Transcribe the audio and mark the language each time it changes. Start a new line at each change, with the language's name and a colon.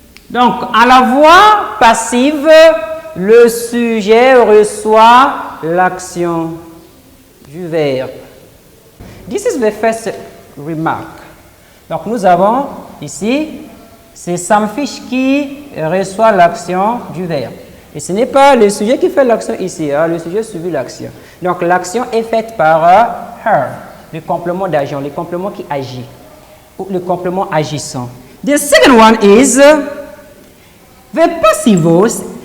French: Donc, à la voix passive, le sujet reçoit l'action du verbe.
English: This is the first remark.
French: Donc, nous avons ici, c'est Sam Fish qui reçoit l'action du verbe. Et ce n'est pas le sujet qui fait l'action ici, hein, le sujet subit l'action. Donc, l'action est faite par her, le complément d'agent, le complément qui agit, ou le complément agissant.
English: The second one is the passive voice.